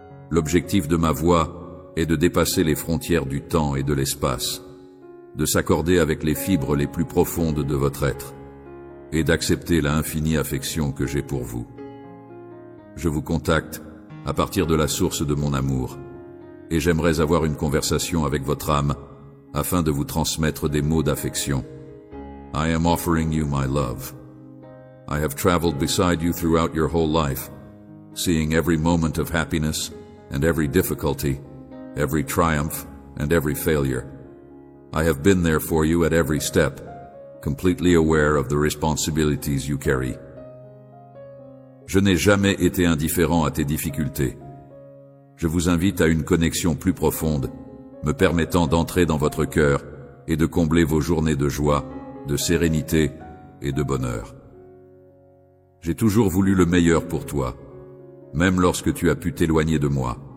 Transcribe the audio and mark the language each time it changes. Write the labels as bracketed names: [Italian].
[French] L'objectif de ma voix est de dépasser les frontières du temps et de l'espace, de s'accorder avec les fibres les plus profondes de votre être, et d'accepter la infinie affection que j'ai pour vous. Je vous contacte à partir de la source de mon amour, et j'aimerais avoir une conversation avec votre âme afin de vous transmettre des mots d'affection. [English] I am offering you my love. I have traveled beside you throughout your whole life, seeing every moment of happiness and every difficulty, every triumph and every failure. I have been there for you at every step, completely aware of the responsibilities you carry. [French] Je n'ai jamais été indifférent à tes difficultés. Je vous invite à une connexion plus profonde, me permettant d'entrer dans votre cœur et de combler vos journées de joie, de sérénité et de bonheur. J'ai toujours voulu le meilleur pour toi, même lorsque tu as pu t'éloigner de moi.